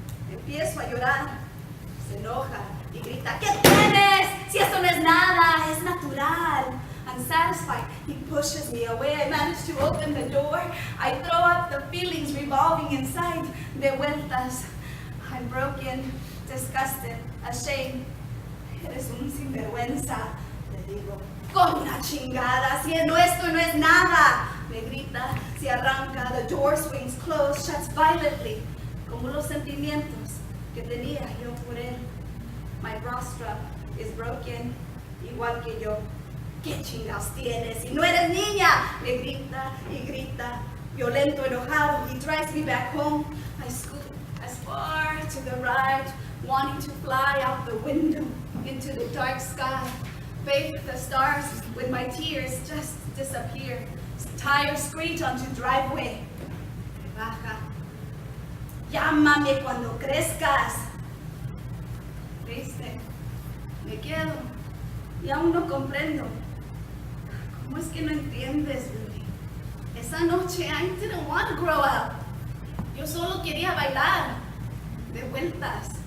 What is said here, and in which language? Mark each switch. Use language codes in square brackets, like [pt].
[es] Empiezo a llorar. Se enoja y grita, ¿qué tienes? Si esto no es nada, es natural. [en] Unsatisfied, he pushes me away. I manage to open the door. I throw up the feelings revolving inside. [es] De vueltas. [en] I'm broken, disgusted, ashamed. [es] Eres un sinvergüenza. Le digo, con una chingada, si no esto no es nada. Me grita, se arranca, [en] the door swings closed, shuts violently. [es] Como los sentimientos que tenía yo por él. [en] My bra strap is broken, [es] igual que yo. ¿Qué chingados tienes? Si no eres niña, me grita y grita. Violento, enojado, [en] he drives me back home. I scoot as far to the right, wanting to fly out the window into the dark sky. Bathe the stars with my tears just disappear. Tires screech onto driveway. [es] Me baja. Llámame cuando crezcas. Triste. Me quedo. Y aún no comprendo. ¿Cómo es que no entiendes, Rudy? Esa noche [en] I didn't want to grow up. [es] Yo solo quería bailar. De vueltas.